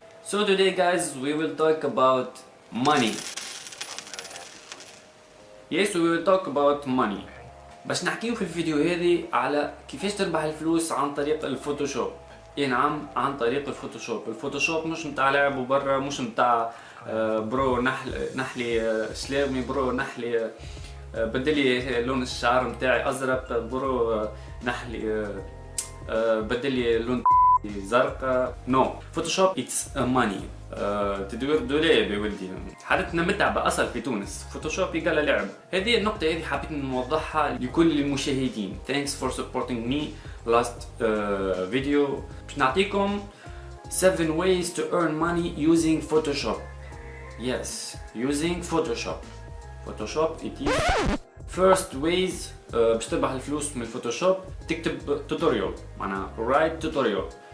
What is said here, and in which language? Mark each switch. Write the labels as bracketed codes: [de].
[en] So today guys we will talk about money. Yes, we will talk about money. [ar] باش نحكيو في الفيديو هذه على كيفاش تربح الفلوس عن طريق الفوتوشوب. اي نعم، عن طريق الفوتوشوب. الفوتوشوب مش متاع لعب وبرا، مش متاع برو نحلي سلاوي، برو نحلي بدلي لون الشعر متاعي ازرق، برو نحلي بدلي لون زرقاء. [en] No, Photoshop it's money. [ar] تدوير دولاب يا ولدي، حالتنا متعبة أصل في تونس. فوتوشوب يقال لعب. هذه النقطة هذه حبيت نوضحها لكل المشاهدين. [en] Thanks for supporting me last video. [ar] باش نعطيكم [en] 7 ways to earn money using Photoshop. Yes, using Photoshop. Photoshop it is first ways. [ar] باش تربح الفلوس من الفوتوشوب تكتب توتوريال، معناها [en] write [ar] توتوريال.